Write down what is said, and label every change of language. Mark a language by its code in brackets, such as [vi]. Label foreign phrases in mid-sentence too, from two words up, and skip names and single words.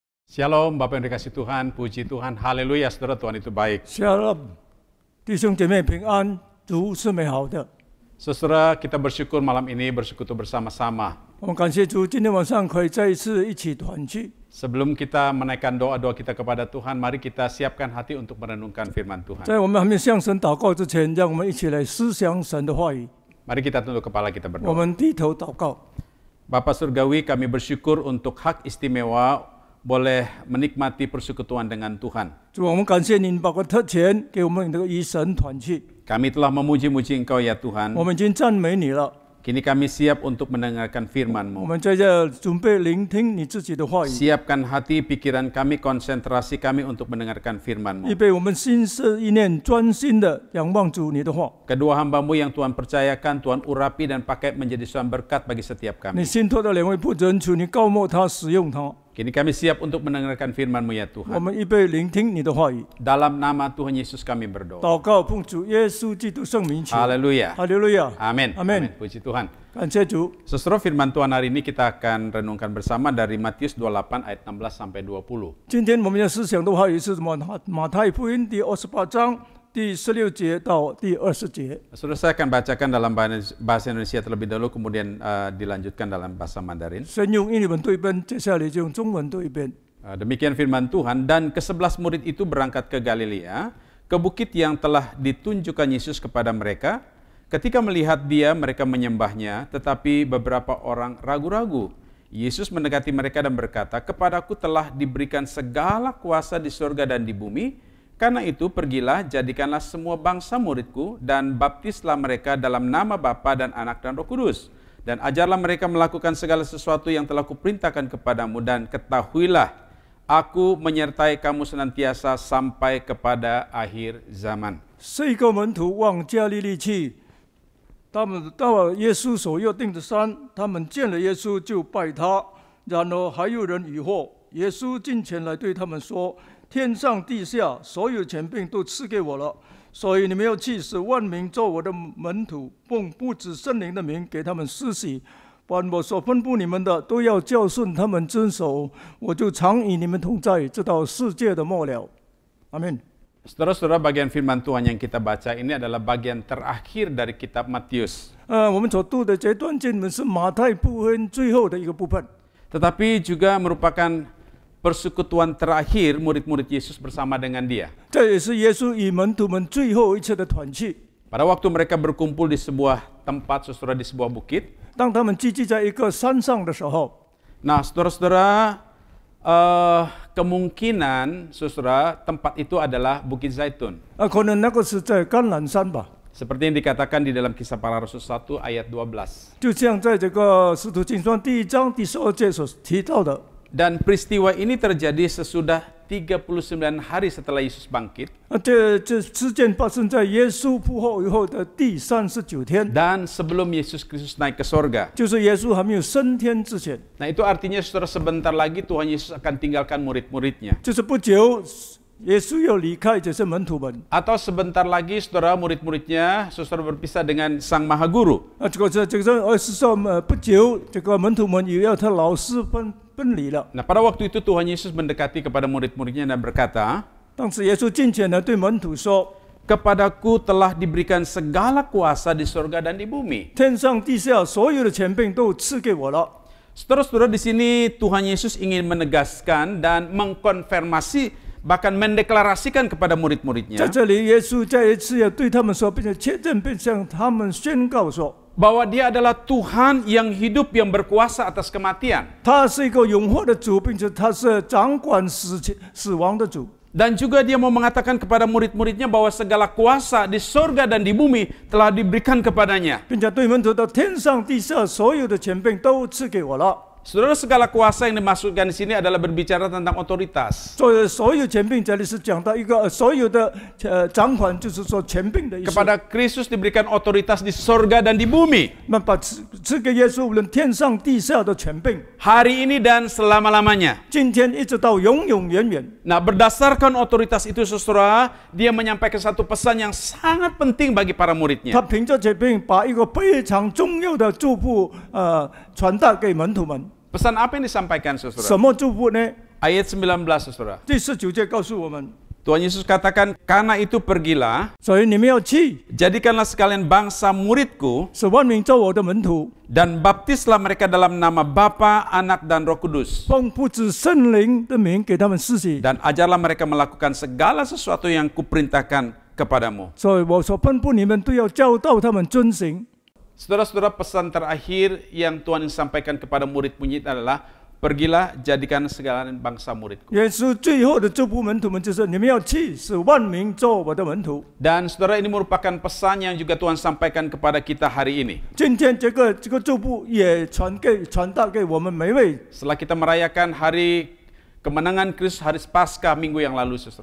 [id] Shalom, Bapak yang dikasih Tuhan, puji Tuhan, haleluya, saudara, Tuhan itu baik. [zh] Shalom，弟兄姐妹平安，主是美好的。 [id] Saudara, kita bersyukur malam ini bersekutu bersama-sama. [zh] 我们感谢主，今天晚上可以再一次一起团聚。 [id] Sebelum kita menaikkan doa-doa kita kepada Tuhan, mari kita siapkan hati untuk merenungkan firman Tuhan. [zh] 在我们还没向神祷告之前，让我们一起来思想神的话语。 [id] Mari kita tunduk kepala kita [zh] 我 [id] berdoa. [zh] 们低头祷告。 [id] Bapa Surgawi, kami bersyukur untuk hak istimewa boleh menikmati persekutuan dengan Tuhan. [zh] 主，我们感谢您把个特权给我们这个与神团聚。 [id] Kami telah memuji-muji Engkau ya Tuhan. [zh] 我们已经赞美你了， [id] Kini kami siap untuk mendengarkan [zh] 我 [id] firman-Mu. [zh] 们在这准备聆听你自己的话语， [id] Siapkan hati, pikiran kami, konsentrasi kami untuk mendengarkan [zh] 预 [id] firman-Mu. [zh] 备我们心思意念专心的仰望主你的话。 [id] Kedua hamba-Mu yang Tuhan percayakan, Tuhan urapi dan pakai menjadi suatu berkat bagi setiap [zh] 你 [id] kami. [zh] 信托的两位仆人，求你膏抹他，使用他。 [id] Kini kami siap untuk mendengarkan firman-Mu ya [zh] 我 [id] Tuhan. [zh] 们预备聆听你的话语。 [id] Dalam nama Tuhan Yesus kami berdoa. [zh] 祷告奉主耶稣基督圣名求。 [id] Haleluya. [zh] 哈利路亚， [id] Amin. Amin. Puji Tuhan. [zh] 感谢主。 [id] Saudara, firman Tuhan hari ini kita akan renungkan bersama dari Matius 28 ayat 16 sampai 20. [zh] 今天我们要思想的话语是什么？马太福音第28章第16节到第20节。 [id] Saudara, saya akan bacakan dalam bahasa Indonesia terlebih dahulu, kemudian dilanjutkan dalam bahasa Mandarin. [zh] 先用英文读一遍，接下来就用中文读一遍。 [id] Demikian firman Tuhan, dan ke-11 murid itu berangkat ke Galilea, ke bukit yang telah ditunjukkan Yesus kepada mereka. Ketika melihat dia, mereka menyembahnya, tetapi beberapa orang ragu-ragu. Yesus mendekati mereka dan berkata, "Kepadaku telah diberikan segala kuasa di surga dan di bumi. Karena itu pergilah, jadikanlah semua bangsa muridku, dan baptislah mereka dalam nama Bapa dan Anak dan Roh Kudus. Dan ajarlah mereka melakukan segala sesuatu yang telah kuperintahkan kepadamu, dan ketahuilah, Aku menyertai kamu senantiasa sampai kepada akhir zaman." [zh] 4 个门徒往加利利去，他们到了耶稣所约定的山，他们见了耶稣就拜他。然而还有人疑惑，耶稣近前来对他们说：“天上地下所有权柄都赐给我了，所以你们要去，使万民做我的门徒，奉父子圣灵的名给他们施洗。凡我所吩咐你们的，都要教训他们遵守。我就常与你们同在，直到世界的末了。” 阿门。 [id] Saudara-saudara, bagian firman Tuhan yang kita baca ini adalah bagian terakhir dari kitab Matius. [zh] 我们所读的这段经文是马太福音最后的一个部分， [id] Tetapi juga merupakan persekutuan terakhir murid-murid Yesus bersama dengan dia. [zh] 这也是耶稣与门徒们最后一次的团聚。 [id] Pada waktu mereka berkumpul di sebuah tempat, saudara, di sebuah bukit. [zh] 当他们聚集在一个山上的时候， [id] Nah, saudara-saudara, kemungkinan, saudara, tempat itu adalah Bukit Zaitun. [zh] 可能那个是在橄榄山吧， [id] Seperti yang dikatakan di dalam Kisah Para Rasul 1 ayat 12. [zh] 就像在这个使徒行传第1章第12节所提到的。 [id] Dan peristiwa ini terjadi sesudah 39 hari setelah Yesus bangkit. [zh] 这事件发生在耶稣复活以后的第39天， [id] Dan sebelum Yesus Kristus naik ke sorga. [zh] 就是耶稣还没有升天之前， [id] Nah, itu artinya saudara, sebentar lagi Tuhan Yesus akan tinggalkan murid-muridnya. [zh] 就是不久耶稣要离开这些门徒们。 [id] Atau sebentar lagi saudara, murid-muridnya saudara berpisah dengan Sang Maha Guru. [zh] 这个是说不久这个门徒们也要他老师分离了。 [id] Nah, pada waktu itu Tuhan Yesus mendekati kepada murid-muridnya dan berkata, [zh] 当时耶稣近前来对门徒说 [id] "Kepadaku telah diberikan segala kuasa di surga dan di bumi." [zh] 天上地下所有的权柄都赐给我了。 [id] Saudara-saudara, di sini Tuhan Yesus ingin menegaskan dan mengkonfirmasi, bahkan mendeklarasikan kepada [zh] 在 [id] murid-muridnya [zh] 这里，耶稣再一次要对他们说，并且确认并向他们宣告说， [id] bahwa Dia adalah Tuhan yang hidup, yang berkuasa atas kematian. [zh] 他是一个永活的主，并且他是掌管死亡的主。 [id] Dan juga Dia mau mengatakan kepada murid-muridnya bahwa segala kuasa di surga dan di bumi telah diberikan kepadanya. [zh] 并且对门徒的天上地下所有的权柄都赐给我了。 [id] Saudara, segala kuasa yang dimaksudkan di sini adalah berbicara tentang otoritas. [zh] 所有权柄这里是讲到一个所有的掌管，就是说权柄的意思。 [id] Kepada Kristus diberikan otoritas di surga dan di bumi. [zh] 那把赐给耶稣无论天上地下的权柄， [id] Hari ini dan selama-lamanya. [zh] 今天一直到永永远远。 [id] Nah, berdasarkan otoritas itu, saudara, Dia menyampaikan satu pesan yang sangat penting bagi para [zh] 他 [id] muridnya. [zh] 凭着权柄把一个非常重要的祝福传达给门徒们。 [id] Pesan apa yang disampaikan, [zh] 什 [id] saudara? [zh] 么祝福呢？ [id] Ayat 19, saudara. [zh] 第19节告诉我们， [id] Tuhan Yesus katakan, karena itu pergilah, [zh] 所以你们要去， [id] jadikanlah sekalian bangsa muridku, [zh] 使万民做我的门徒， [id] dan baptislah mereka dalam nama Bapa, Anak, dan Roh Kudus. [zh] 奉父子圣灵的名给他们施洗。 [id] Dan ajarlah mereka melakukan segala sesuatu yang kuperintahkan kepadamu. [zh] 所以我所吩咐你们都要教导他们遵行。 [id] Saudara-saudara, pesan terakhir yang Tuhan sampaikan kepada murid-murid adalah, pergilah jadikan segala bangsa muridku. [zh] 耶稣最后的祝福门徒们就是：你们要去，使万民做我的门徒。 [id] Dan saudara, ini merupakan pesan yang juga Tuhan sampaikan kepada kita hari ini. [zh] 今天这个祝福也传达给我们每位。 [id] Setelah kita merayakan hari kemenangan Kristus, hari Paskah minggu yang lalu, saudara.